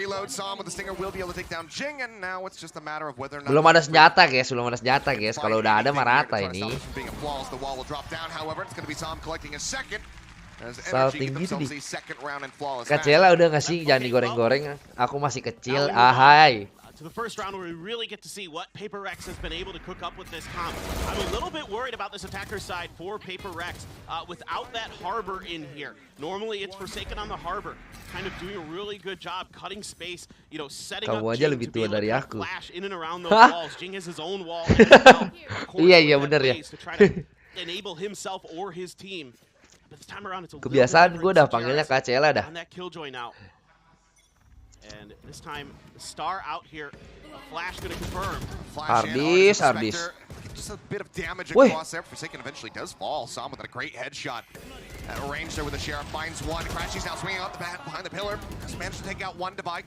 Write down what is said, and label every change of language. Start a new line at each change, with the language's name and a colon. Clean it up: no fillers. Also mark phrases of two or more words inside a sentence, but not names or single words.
Indonesian: Belum ada senjata guys, Kalau udah ada mah rata ini. Salting gitu nih. Kacela udah nggak sih? Jangan digoreng-goreng. Aku masih kecil. Ahai.
English: To the first round where we really get to see what Paper Rex has been able to cook up with this comp. I'm a little bit worried about this attacker side for Paper Rex without that harbor in here. Normally it's Forsaken on the harbor, kind of doing a really good job cutting space, setting up Jing to be able to flash in and around those walls. Jing has his own wall.
Indonesian: Iya bener ya.
English: To try to enable himself or his team. But this time around it's a
Indonesian: kebiasaan gue dah panggilnya Kacela dah.
English: On that killjoy now. And this time, the star out here. Flash gonna confirm. Hardis. Just a bit of damage across there. Forsaken eventually does fall. Sam with a great headshot. At a range there with the Sheriff finds one. Crashes now swinging out the bat behind the pillar. Just managed to take out one Divide.